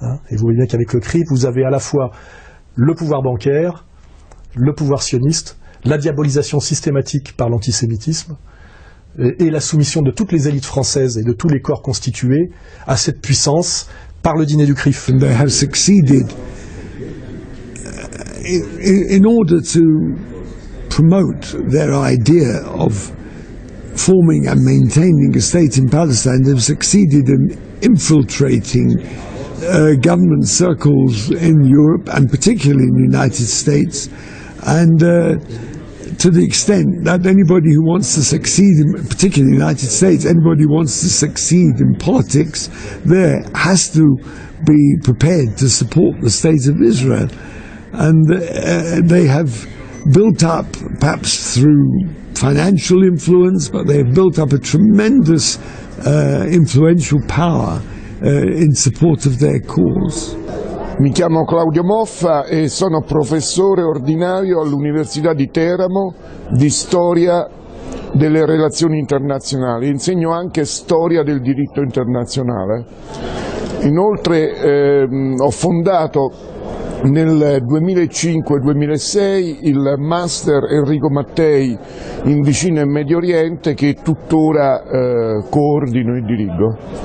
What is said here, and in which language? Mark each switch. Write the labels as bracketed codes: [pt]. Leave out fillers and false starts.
[fr] Et vous voyez bien qu'avec le CRIF, vous avez à la fois le pouvoir bancaire, le pouvoir sioniste, la diabolisation systématique par l'antisémitisme, et la soumission de toutes les élites françaises et de tous les corps constitués à cette puissance par le dîner du CRIF. [en] And they have succeeded in order to promote their idea of forming and maintaining a state in Palestine. They've succeeded in infiltrating government circles in Europe and particularly in the United States, and to the extent that anybody who wants to succeed, particularly in the United States, anybody who wants to succeed in politics there has to be prepared to support the state of Israel. And they have built up, perhaps through financial influence, but they have built up a tremendous influential power in support of their cause. [it] Mi chiamo Claudio Moffa e sono professore ordinario all'Università di Teramo di storia delle relazioni internazionali. Insegno anche storia del diritto internazionale. Inoltre ho fondato nel 2005-2006 il Master Enrico Mattei in Vicino e Medio Oriente, che tuttora coordino e dirigo.